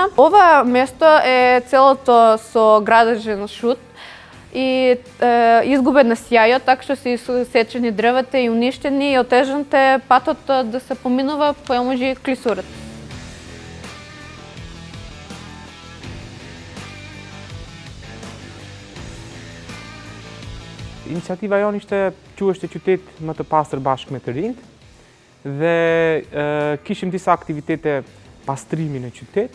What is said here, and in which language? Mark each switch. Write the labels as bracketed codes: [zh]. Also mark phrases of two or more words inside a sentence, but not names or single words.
[mk] Ова место е целото со градежен шут и изгубен на сјајот, така што се исечени дрвата и уништени и отежнате патот да се поминува помежи клисурата. [sq] Инициатива jonë ishte quheshte qytet më të pastër bashkë me të rinjt dhe kishim disa aktivitete pastrimi në qytet.